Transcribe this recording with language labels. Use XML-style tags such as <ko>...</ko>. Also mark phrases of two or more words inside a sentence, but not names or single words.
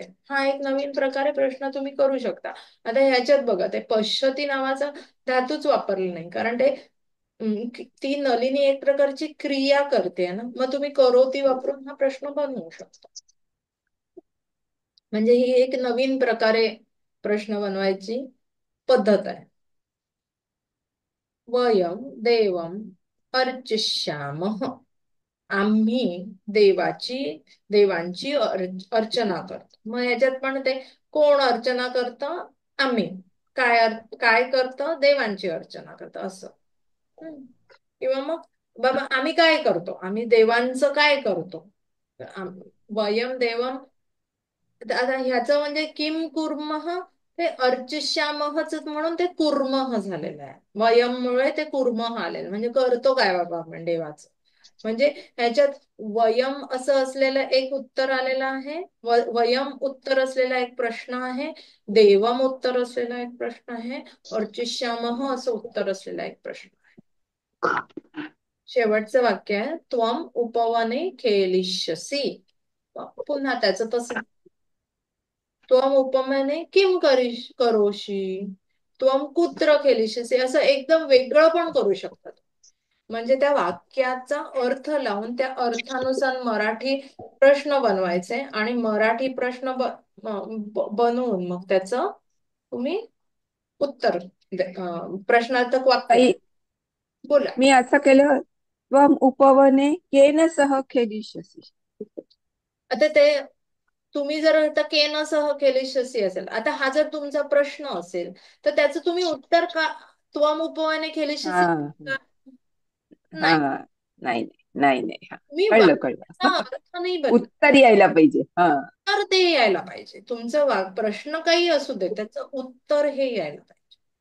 <mr>हा एक नवीन प्रकारे प्रश्न तुम्ही करू शकता. आता ह्याच्यात बघा, ते पश्यती नावाचा धातूच वापरला नाही, कारण ते ती नलिनी एक प्रकारची क्रिया करते ना. मग तुम्ही करोती वापरून हा प्रश्न बनवू शकता. म्हणजे ही एक नवीन प्रकारे प्रश्न बनवायची पद्धत आहे.</mr> <sa>वयम देवम अर्चिष्यामः.</sa> <mr>आम्ही देवांची अर्चना करतो. मग ह्याच्यात पण ते कोण अर्चना करतं, आम्ही. काय करतं, देवांची अर्चना करतं असं. हम्म. किंवा मग बाबा आम्ही काय करतो, आम्ही देवांचं काय करतो.</mr> <sa>वयम देवम.</sa> <mr>आता ह्याचं म्हणजे</mr> <sa>किम कुर्मः,</sa> <mr>ते अर्चिष्यामहच म्हणून ते कुर्मः झालेलं आहे. वयममुळे ते कुर्मः आलेलं, म्हणजे करतो काय बाबा आपण देवाचं. म्हणजे ह्याच्यात वयम असं असलेलं एक उत्तर आलेलं आहे, वयम उत्तर असलेला एक प्रश्न आहे, देवम उत्तर असलेला एक प्रश्न आहे, अर्चिष्यामः असं उत्तर असलेला एक प्रश्न आहे. शेवटचं वाक्य आहे</mr> <sa>त्वम उपवने खेलिष्यसि.</sa> <mr>पुन्हा त्याचं तसं,</mr> <sa>त्वम उपमेने किम करोषि, त्वम कुत्र खेलिष्यसि,</sa> <mr>असं एकदम वेगळं पण करू शकतात. म्हणजे त्या वाक्याचा अर्थ लावून त्या अर्थानुसार मराठी प्रश्न बनवायचे आणि मराठी प्रश्न बनवून मग त्याचं तुम्ही उत्तर प्रश्नार्थक वाक्य ताई, बोला. मी असं केलं,</mr> <sa>त्वम उपवने केन सह खेलिष्यसि.</sa> <mr>आता ते तुम्ही जर आता</mr> <sa>केन सह खेलिष्यसि</sa> <mr>असेल, आता हा जर तुमचा प्रश्न असेल तर त्याचं तुम्ही उत्तर का</mr> <sa>त्वम उपवने खेलिष्यसि</sa> <mr>हा का? हा, नाही, नाही नाही नाही, हा तुम्ही कळलं वाक्याचा कळलं. अर्थ नाही बदल, उत्तर यायला पाहिजे. हा तर ते यायला पाहिजे. तुमचं प्रश्न काही असू दे, त्याचं उत्तर हे यायला पाहिजे.</mr>